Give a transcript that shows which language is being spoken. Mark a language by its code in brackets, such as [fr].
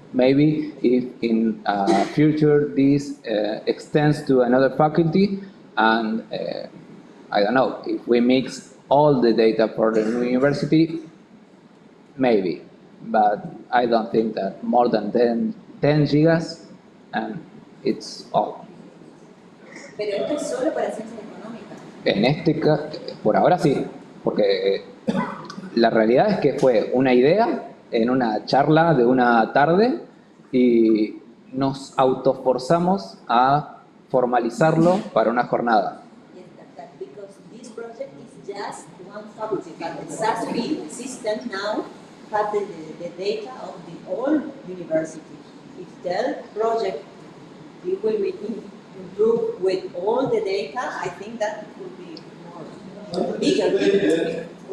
[en] Maybe if in future this extends to another faculty, and I don't know, if we mix all the data for the new university, maybe. But I don't think that more than 10 gigas, and it's all. [es] Pero esto es solo para ciencias económicas. En este por ahora sí, porque la realidad es que fue una idea en una charla de una tarde y nos autoforzamos a formalizarlo para una jornada. [en] Because this project is just one faculty, but the SASB system now has the data of the whole university. If the project will be improved with all the data, I think that it will be more bigger.